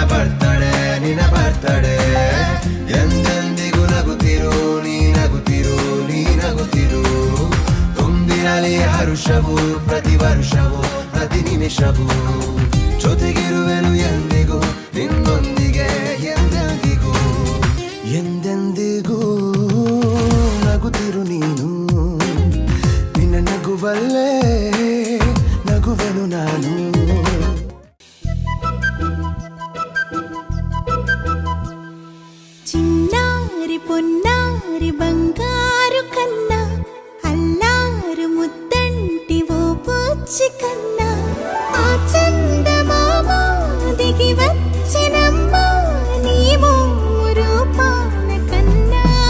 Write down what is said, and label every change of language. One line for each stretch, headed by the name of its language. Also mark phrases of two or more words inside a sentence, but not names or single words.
Kannada: ಬರ್ತಡೆ ನಿನ್ನ ಬರ್ತಡೆ ಎಂದೆಂದಿಗೂ ನಗುತ್ತಿರು ನೀ ನಗುತ್ತಿರು ನೀ ನಗುತ್ತಿರು ತುಂಬಿರಲಿ ಹರುಷವು ಪ್ರತಿ ವರ್ಷವೂ ಪ್ರತಿ ನಿಮಿಷವೂ ಜೊತೆಗಿರುವೆನು ಎಂದಿಗೂ ನಿನ್ನೊಂದಿಗೆ ಎಂದೆಂದಿಗೂ ಎಂದೆಂದಿಗೂ ನಗುತ್ತಿರು ನೀನು ನಿನ್ನ ನಗುವಲ್ಲೇ ನಗುವೆನು ನಾನು
Telugu: చిన్నారి పొన్నారి బంగారు కన్నా అల్లారు ముద్దంటి ఓ బుచ్చి కన్నా ఆ చందమామ దిగి వచ్చినమ్మా నీవు రూపాన కన్నా